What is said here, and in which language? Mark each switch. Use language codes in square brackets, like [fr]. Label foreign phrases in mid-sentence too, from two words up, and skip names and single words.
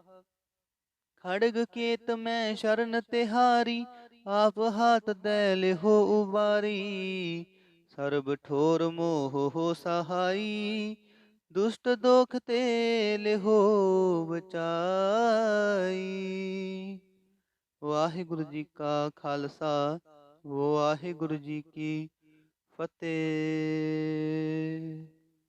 [pa] ਖੜਗ ਕੇਤ ਮੈਂ ਸ਼ਰਣ ਤਿਹਾਰੀ, ਆਪ ਹਾਥ ਦੈਲ ਹੋ ਉਬਾਰੀ। ਸਰਬ ਠੋਰ ਮੋਹ ਹੋ ਸਹਾਈ, ਦੁਸ਼ਟ ਦੋਖ ਤੇਲ ਹੋ ਬਚਾਈ। ਵਾਹਿਗੁਰੂ ਜੀ ਕਾ ਖਾਲਸਾ, ਵਾਹਿਗੁਰੂ ਜੀ ਕੀ ਫਤਹਿ।